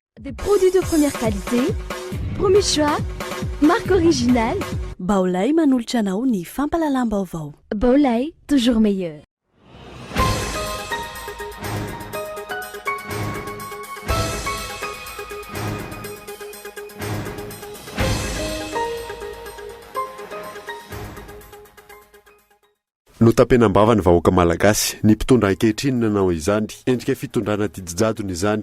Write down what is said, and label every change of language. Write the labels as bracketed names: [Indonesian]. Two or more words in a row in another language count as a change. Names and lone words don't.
[French] Des produits de première qualité, premier choix, marque originale. [Malagasy] Vaolay manolotra anao ny fampalalam-baovao. [French] Vaolay, toujours meilleur. [Malagasy] No tampenam-bava ny vahoaka malagasy, ny mpitondra ankehitriny nanao izany, endrika fitondrana tidijadony izany.